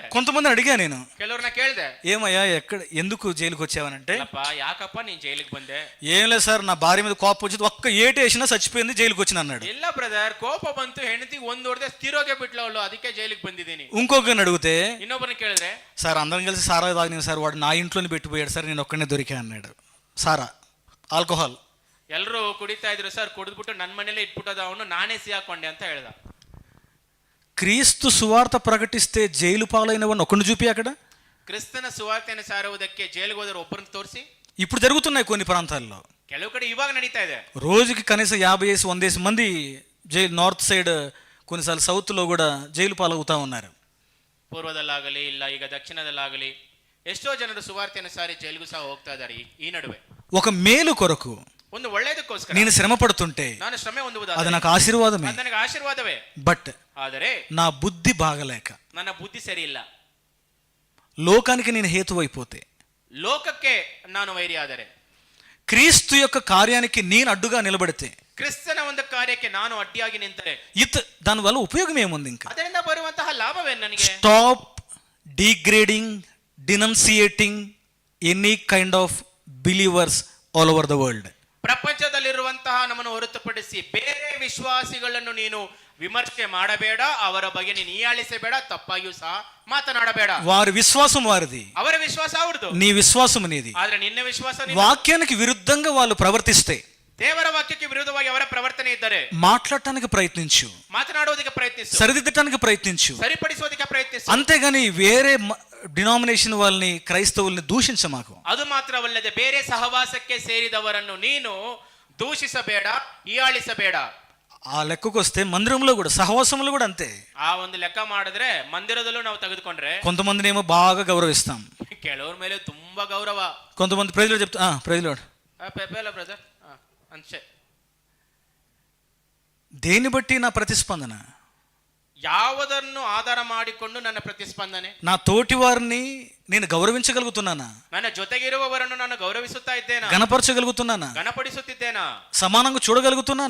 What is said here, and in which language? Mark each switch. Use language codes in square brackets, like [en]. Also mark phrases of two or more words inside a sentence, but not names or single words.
[te] కొంతమంది అడిగా నేను, [kn] ಕೆಲವ್ರನ್ನ ಕೇಳ್ದೆ, [te] ఏమయ్యా ఎందుకు జైలుకి వచ్చావనంటే, [kn] ಯಾಕಪ್ಪ ನೀನ್ ಜೈಲಿಗೆ ಬಂದೆ? [te] ఏం లేదు సార్, నా భార్య మీద కోపం వచ్చింది, ఒక్క ఏటు వేసినా చచ్చిపోయింది, జైలుకి వచ్చిన అన్నాడు. [kn] ಇಲ್ಲ ಬ್ರದರ್, ಕೋಪ ಬಂತು, ಹೆಂಡತಿ ಒಂದ್ ಹೊಡೆದೆ ತೀರೋಗೆ ಬಿಟ್ಲವಳು, ಅದಕ್ಕೆ జైలుకి ಬಂದಿದ್ದೀನಿ. [te] ఇంకొకరిని అడిగితే, [kn] ಇನ್ನೊಬ್ಬರನ್ನ ಕೇಳಿದ್ರೆ, [te] సార్ అందరం కలిసి సారా తాగినాం సార్, వాడు నా ఇంట్లోనే పెట్టిపోయాడు సార్, నేను ఒక్కనే దొరికా అన్నాడు. సారా, ఆల్కహాల్ [kn] ಎಲ್ಲರೂ ಕುಡಿತಾ ಇದ್ರು ಸರ್, ಕುಡಿದ್ಬಿಟ್ಟು ನನ್ನ ಮನೇಲೆ ಇಟ್ಬಿಟ್ಟದ ಅವನು, ನಾನೇ ಸಿಹಾಕೊಂಡೆ ಅಂತ ಹೇಳ್ದ. [te] క్రీస్తు సువార్త ప్రకటిస్తే జైలు పాలైన వాడిని ఒక్కడిని చూపి అక్కడ. [kn] ಕ್ರಿಸ್ತನ ಸುವಾರ್ತೆಯನ್ನು ಸಾರುವುದಕ್ಕೆ ಜೈಲಿಗೆ ಹೋದವರು ಒಬ್ಬರನ್ನ ತೋರಿಸಿ. [te] ఇప్పుడు జరుగుతున్నాయి కొన్ని ప్రాంతాల్లో, [kn] ಕೆಲವು ಕಡೆ ಇವಾಗ ನಡೀತಾ ಇದೆ. [te] రోజుకి కనీసం 50-100 మంది జైలు, నార్త్ సైడ్, కొన్నిసార్లు సౌత్ లో కూడా జైలు పాలవుతా ఉన్నారు. [kn] ಪೂರ್ವದಲ್ಲಾಗಲಿ ಇಲ್ಲ ಈಗ ದಕ್ಷಿಣದಲ್ಲಾಗಲಿ ಎಷ್ಟೋ ಜನರು ಸುವಾರ್ತೆಯನ್ನು ಸಾರಿ ಜೈಲಿಗೂ ಸಹ ಹೋಗ್ತಾ ಇದ್ದಾರೆ. ಈ ನಡುವೆ [te] ఒక మేలు కొరకు, [kn] ಒಂದು ಒಳ್ಳೆಯದಕ್ಕೋಸ್ಕರ [te] నేను శ్రమ పడుతుంటే [kn] ನಾನು ಶ್ರಮೆ [te] అది [kn] ಹೊಂದುವುದಾದರೆ [te] నాకు ఆశీర్వాదమే. [kn] ಅದು ನನಗೆ ಆಶೀರ್ವಾದವೇ. [te] బట్ [kn] ಆದರೆ [te] నా బుద్ధి బాగలేక [kn] ನನ್ನ ಬುದ್ಧಿ ಸರಿ ಇಲ್ಲ, [te] లోకానికి నేను హేతువైపోతే, [kn] ಲೋಕಕ್ಕೆ ನಾನು ವೈರಿ ಆದರೆ, [te] క్రీస్తు యొక్క కార్యానికి నేను అడ్డుగా నిలబడితే, [kn] ಕ್ರಿಸ್ತನ ಒಂದು ಕಾರ್ಯಕ್ಕೆ ನಾನು ಅಡ್ಡಿಯಾಗಿ ನಿಂತರೆ [te] దానివల్ల ఉపయోగం ఏముంది? ఇంకా [kn] ಅದರಿಂದ ಬರುವಂತಹ ಲಾಭವೇನು ನನಗೆ? [en] Stop degrading, denunciating any kind of believers all over the world. [kn] ಪ್ರಪಂಚದಲ್ಲಿರುವಂತಹ ನಮ್ಮನ್ನು ಹೊರತುಪಡಿಸಿ ಬೇರೆ ವಿಶ್ವಾಸಿಗಳನ್ನು ನೀನು ವಿಮರ್ಶೆ ಮಾಡಬೇಡ, ಅವರ ಬಗ್ಗೆ ನೀನು ಹೀಯಾಳಿಸಬೇಡ, ತಪ್ಪಾಗಿಯೂ ಸಹ ಮಾತನಾಡಬೇಡ. [te] వారి విశ్వాసం వారిది, [kn] ಅವರ ವಿಶ್ವಾಸ ಅವ್ರದ್ದು, [te] నీ విశ్వాసం నీది. [kn] ಆದ್ರೆ ನಿನ್ನ ವಿಶ್ವಾಸ [te] వాక్యానికి విరుద్ధంగా వాళ్ళు ప్రవర్తిస్తే, [kn] ದೇವರ ವಾಕ್ಯಕ್ಕೆ ವಿರುದ್ಧವಾಗಿ ಅವರ ಪ್ರವರ್ತನೆ ಇದ್ದರೆ [te] మాట్లాడటానికి ప్రయత్నించు, [kn] ಮಾತನಾಡುವುದಕ್ಕೆ ಪ್ರಯತ್ನಿಸು, [te] సరిదిద్దటానికి ప్రయత్నించు. [kn] ಸರಿಪಡಿಸುವುದಕ್ಕೆ ಪ್ರಯತ್ನಿಸು. [te] అంతేగాని వేరే డినామినేషన్ వాళ్ళని, క్రైస్తవుల్ని దూషించమాకు. [kn] ಅದು ಮಾತ್ರವಲ್ಲದೆ ಬೇರೆ ಸಹವಾಸಕ್ಕೆ ಸೇರಿದವರನ್ನು ನೀನು ದೂಷಿಸಬೇಡ, ಹೀಯಾಳಿಸಬೇಡ. [te] ఆ లెక్కకు వస్తే మందిరంలో కూడా, సహవాసంలో కూడా అంతే. [kn] ಆ ಒಂದು ಲೆಕ್ಕ ಮಾಡಿದ್ರೆ ಮಂದಿರದಲ್ಲೂ ನಾವು ತೆಗೆದುಕೊಂಡ್ರೆ [te] కొంతమందిని ఏమో బాగా గౌరవిస్తాం, [kn] ಕೆಲವ್ರ ಮೇಲೆ ತುಂಬಾ ಗೌರವ. [te] కొంతమంది ప్రైజ్లో చెప్తా ప్రైజ్లో [kn] ಬ್ರದರ್ ಅಂಚೆ. [te] దేన్ని బట్టి నా ప్రతిస్పందన? [kn] ಯಾವುದನ್ನು ಆಧಾರ ಮಾಡಿಕೊಂಡು ನನ್ನ ಪ್ರತಿಸ್ಪಂದನೆ? [te] నా తోటి వారిని నేను గౌరవించగలుగుతున్నానా? [kn] ನನ್ನ ಜೊತೆಗಿರುವವರನ್ನು ನಾನು ಗೌರವಿಸುತ್ತಾ ಇದ್ದೇನಾ? [te] గణపరచగలుగుతున్నానా? [kn] ಗಣಪಡಿಸುತ್ತಿದ್ದೇನಾ? [te] సమానంగా చూడగలుగుతున్నానా?